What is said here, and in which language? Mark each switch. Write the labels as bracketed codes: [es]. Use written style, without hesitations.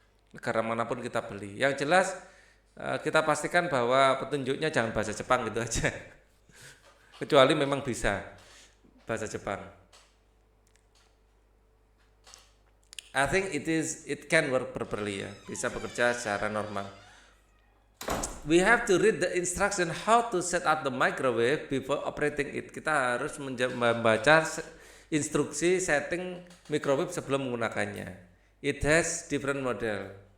[id] Negara manapun kita beli. Yang jelas kita pastikan bahwa petunjuknya jangan bahasa Jepang gitu aja. Kecuali memang bisa bahasa Jepang. [en] I think it can work properly ya. [id] Bisa bekerja secara normal. [en] We have to read the instruction how to set up the microwave before operating it. [id] Kita harus membaca instruksi setting microwave sebelum menggunakannya. [en] It has different model.